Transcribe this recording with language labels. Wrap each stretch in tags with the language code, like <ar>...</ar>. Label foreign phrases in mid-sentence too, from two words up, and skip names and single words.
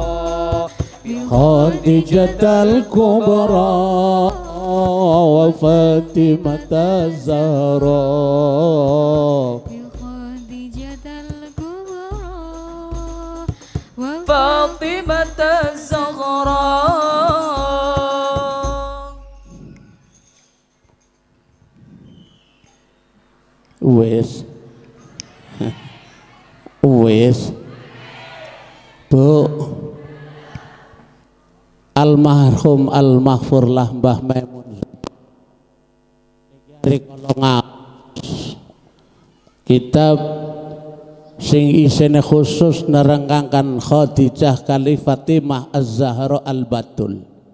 <ar>خديجة الكبرى وفاطمة الزهراء خديجة الكبرى فاطمة الزهراء.</ar> <jv>Wis Bu</jv> <ar>المرحوم المغفور له</ar> <jv>Mbah Maimun kitab sing isine khusus nerangkan Khadijah kali Fatimah Az-Zahra Al-Batul.</jv>